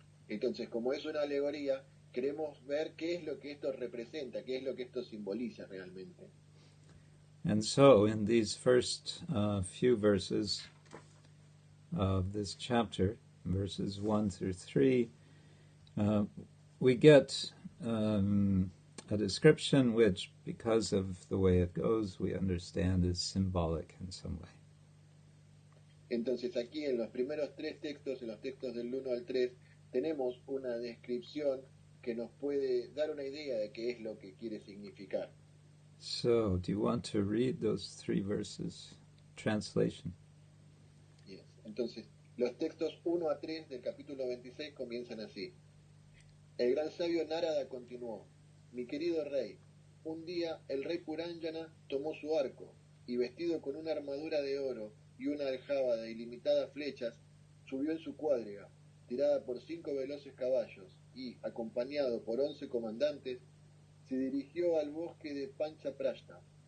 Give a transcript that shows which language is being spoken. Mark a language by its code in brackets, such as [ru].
[es] Entonces, como es una alegoría, queremos ver qué es lo que esto representa, qué es lo que esto simboliza realmente. [en] And so, in these first few verses of this chapter, verses 1 through 3, we get a description which, because of the way it goes, we understand is symbolic in some way. [es] Entonces aquí en los primeros tres textos, en los textos del 1 al 3, tenemos una descripción que nos puede dar una idea de qué es lo que quiere significar. [en] So, do you want to read those 3 verses? Translation. Yes. [es] Entonces, los textos 1 a 3 del capítulo 26 comienzan así. El gran sabio Narada continuó. Mi querido rey, un día el rey Puranjana tomó su arco y vestido con una armadura de oro y una aljaba de ilimitadas flechas, subió en su cuadriga, tirada por 5 veloces caballos, y, acompañado por 11 comandantes, se dirigió al bosque de pancha prashna.